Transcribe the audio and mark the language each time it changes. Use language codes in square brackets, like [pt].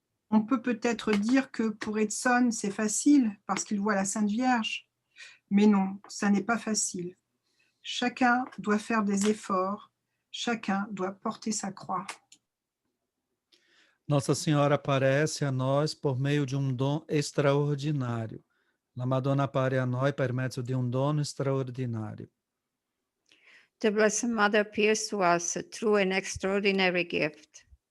[fr] On peut peut-être dire que pour Edson, c'est facile parce qu'il voit la Sainte Vierge. Mais non, ça n'est pas facile. Chacun doit faire des efforts, chacun doit porter sa croix. [pt] Nossa Senhora aparece a nós por meio de dom extraordinário. [it] La Madonna appare a noi per mezzo di dono straordinario. [en] The Blessed Mother appears to us through an extraordinary gift.